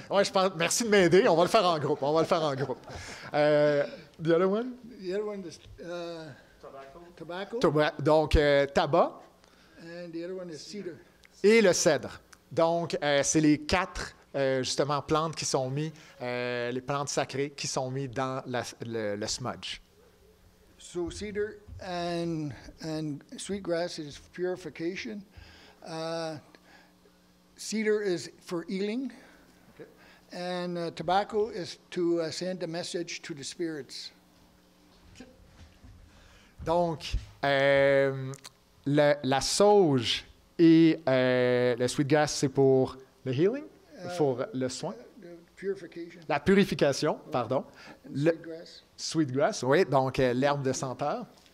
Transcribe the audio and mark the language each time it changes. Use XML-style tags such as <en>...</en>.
<fr>Ouais, merci de m'aider, on va le faire en groupe.</fr> <en>The other one? The other one is tobacco.</en> <fr>Donc, tabac.</fr> <en>And the other one is cedar.</en> <fr>Et le cèdre. Donc, c'est les 4, justement, plantes qui sont mises, les plantes sacrées qui sont mises dans le smudge.</fr> <en>So cedar and sweetgrass is purification. Cedar is for healing, okay. And tobacco is to send a message to the spirits.</en> <fr>Donc, la sauge et le sweetgrass, c'est pour le healing, pour le soin. La purification, pardon. Le sweetgrass, oui, donc l'herbe de senteur.</fr>